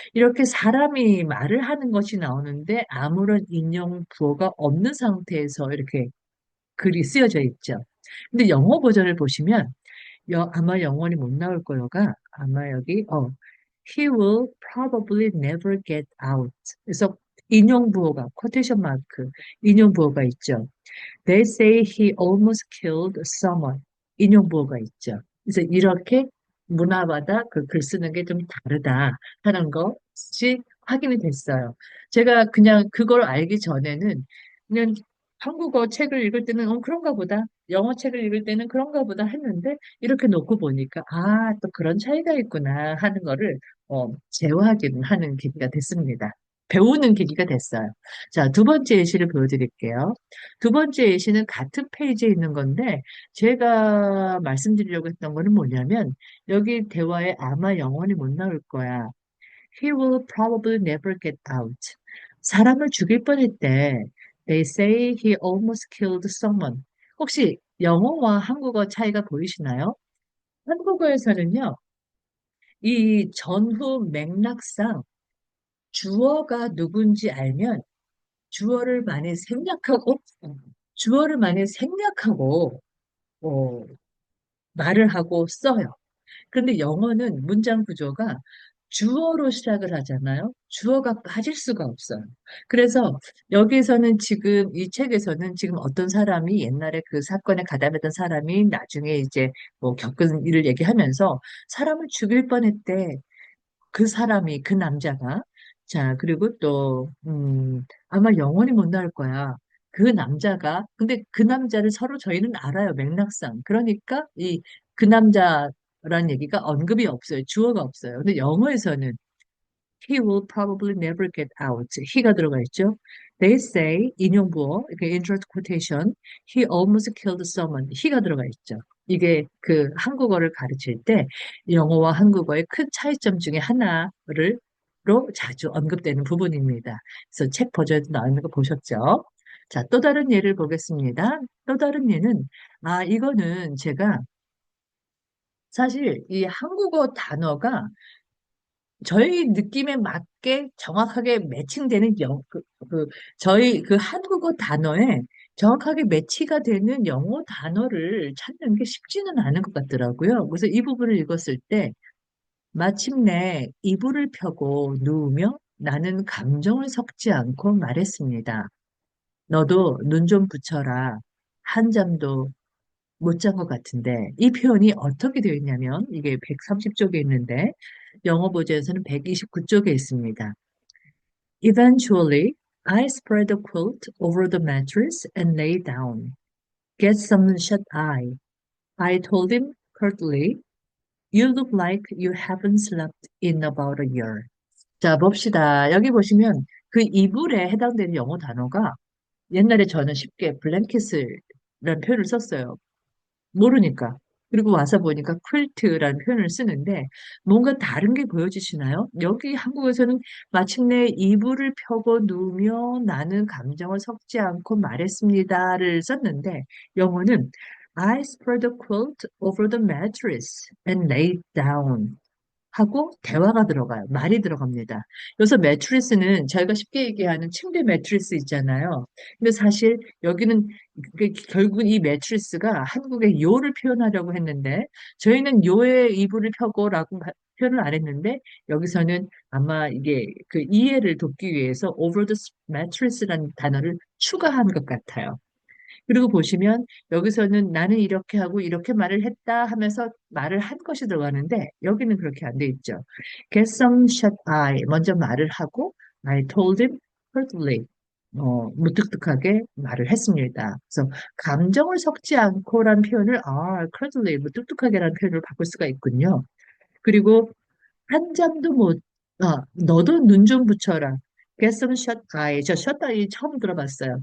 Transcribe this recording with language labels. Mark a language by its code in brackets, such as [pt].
[ko] 이렇게 사람이 말을 하는 것이 나오는데 아무런 인용 부호가 없는 상태에서 이렇게 글이 쓰여져 있죠. 근데 영어 버전을 보시면 아마 영원히 못 나올 거요가 아마 [en] He will probably never get out. [ko] 그래서 인용 부호가 쿼테이션 마크 인용 부호가 있죠. [en] They say he almost killed someone. [ko] 인용부호가 있죠. 그래서 이렇게 문화마다 그 글 쓰는 게 좀 다르다 하는 것이 확인이 됐어요. 제가 그냥 그걸 알기 전에는 그냥 한국어 책을 읽을 때는 그런가 보다. 영어 책을 읽을 때는 그런가 보다 했는데 이렇게 놓고 보니까 또 그런 차이가 있구나 하는 거를 재확인하는 계기가 됐습니다. 배우는 계기가 됐어요. 자, 두 번째 예시를 보여드릴게요. 두 번째 예시는 같은 페이지에 있는 건데, 제가 말씀드리려고 했던 거는 뭐냐면, 여기 대화에 아마 영원히 못 나올 거야. [en] He will probably never get out. [ko] 사람을 죽일 뻔했대. [en] They say he almost killed someone. [ko] 혹시 영어와 한국어 차이가 보이시나요? 한국어에서는요, 이 전후 맥락상 주어가 누군지 알면 주어를 많이 생략하고, 주어를 많이 생략하고, 어, 말을 하고 써요. 그런데 영어는 문장 구조가 주어로 시작을 하잖아요. 주어가 빠질 수가 없어요. 그래서 여기에서는 지금 이 책에서는 지금 어떤 사람이 옛날에 그 사건에 가담했던 사람이 나중에 이제 뭐 겪은 일을 얘기하면서 사람을 죽일 뻔했대. 그 사람이 그 남자가 자 그리고 또 아마 영원히 못 나올 거야. 그 남자가 근데 그 남자를 서로 저희는 알아요 맥락상. 그러니까 이 그 남자라는 얘기가 언급이 없어요. 주어가 없어요. 근데 영어에서는 [en] he will probably never get out. [ko] he가 들어가 있죠. [en] They say [ko] 인용부어 이렇게 [en] insert quotation he almost killed someone. [ko] he가 들어가 있죠. 이게 그 한국어를 가르칠 때 영어와 한국어의 큰 차이점 중에 하나를 로 자주 언급되는 부분입니다. 그래서 책 버전에도 나오는 거 보셨죠? 자, 또 다른 예를 보겠습니다. 또 다른 예는 이거는 제가 사실 이 한국어 단어가 저희 느낌에 맞게 정확하게 매칭되는 저희 그 한국어 단어에 정확하게 매치가 되는 영어 단어를 찾는 게 쉽지는 않은 것 같더라고요. 그래서 이 부분을 읽었을 때 마침내 이불을 펴고 누우며 나는 감정을 섞지 않고 말했습니다. 너도 눈 좀 붙여라. 한잠도 못 잔 것 같은데 이 표현이 어떻게 되어 있냐면 이게 130쪽에 있는데 영어 버전에서는 129쪽에 있습니다. [en] Eventually, I spread the quilt over the mattress and lay down. Get some shut-eye. I told him curtly, You look like you haven't slept in about a year. [ko] 자, 봅시다. 여기 보시면 그 이불에 해당되는 영어 단어가 옛날에 저는 쉽게 블랭킷이라는 표현을 썼어요. 모르니까. 그리고 와서 보니까 퀼트라는 표현을 쓰는데 뭔가 다른 게 보여지시나요? 여기 한국에서는 마침내 이불을 펴고 누우며 나는 감정을 섞지 않고 말했습니다를 썼는데 영어는 [en] I spread the quilt over the mattress and lay down. [ko] 하고 대화가 들어가요. 말이 들어갑니다. 여기서 매트리스는 저희가 쉽게 얘기하는 침대 매트리스 있잖아요. 근데 사실 여기는 결국은 이 매트리스가 한국의 요를 표현하려고 했는데 저희는 요의 이불을 펴고라고 표현을 안 했는데 여기서는 아마 이게 그 이해를 돕기 위해서 [en] over the mattress [ko] 라는 단어를 추가한 것 같아요. 그리고 보시면 여기서는 나는 이렇게 하고 이렇게 말을 했다 하면서 말을 한 것이 들어가는데 여기는 그렇게 안 돼 있죠. [en] Get some shut eye. [ko] 먼저 말을 하고 [en] I told him hurriedly. [ko] 무뚝뚝하게 말을 했습니다. 그래서 감정을 섞지 않고란 표현을 hurriedly, 무뚝뚝하게라는 표현으로 바꿀 수가 있군요. 그리고 한 잠도 못, 너도 눈 좀 붙여라. [en] Get some shut eye. [ko] 저 shut eye 처음 들어봤어요.